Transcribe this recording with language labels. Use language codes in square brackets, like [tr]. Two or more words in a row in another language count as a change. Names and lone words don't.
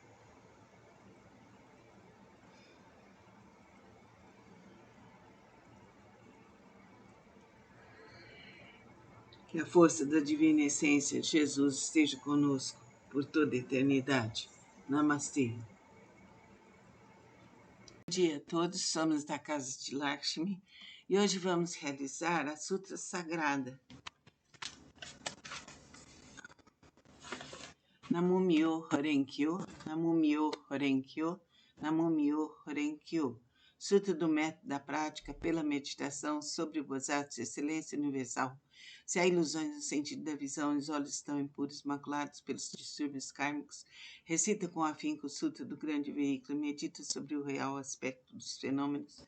[pt] Que a força da divina essência de Jesus esteja conosco por toda a eternidade. Namastê. Bom dia a todos, somos da Casa de Lakshmi e hoje vamos realizar a Sutra Sagrada. [ja] 南無妙法蓮華経、南無妙法蓮華経、南無妙法蓮華経. [pt] Sutra do método da prática pela meditação sobre o Bodhisattva de excelência universal. Se há ilusões no sentido da visão e os olhos estão impuros, maculados pelos distúrbios kármicos, recita com afinco o Sutra do grande veículo e medita sobre o real aspecto dos fenômenos.